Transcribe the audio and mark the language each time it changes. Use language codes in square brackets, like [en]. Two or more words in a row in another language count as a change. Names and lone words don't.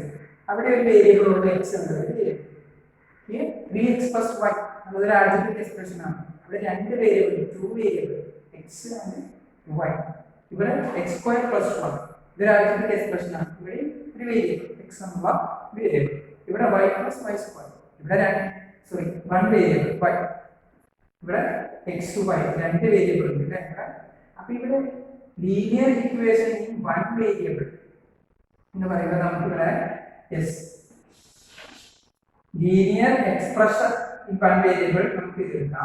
[ml] അവിടെ ഒരു വേരിയബിൾ ഉണ്ട് x എന്നത്. [en] 3x plus y [ml] അതൊരു [en] algebraic expression [ml] ആണ്. അവിടെ രണ്ട് വേരിയബിൾ, 2 [en] variable x and y. [ml] ഇവിടെ [en] x square plus 1 [ml] ഇതൊരു [en] algebraic expression [ml] ആണ്. ഇവിടെ ഒരു വേരിയബിൾ x എന്നുള്ള വേരിയബിൾ. ഇവിടെ [en] y plus y square. [ml] ഇവിടെ [en] one variable y. [ml] ഇവിടെ x y രണ്ട് വേരിയബിൾ ഉണ്ട്. അപ്പൊ ഇവിടെ [en] linear equation in one variable [ml] എന്ന് പറയുമ്പോൾ നമുക്ക് ഇവിടെ [en] linear expression in one variable [ml] നമുക്ക് ഇത് എടുക്കാം.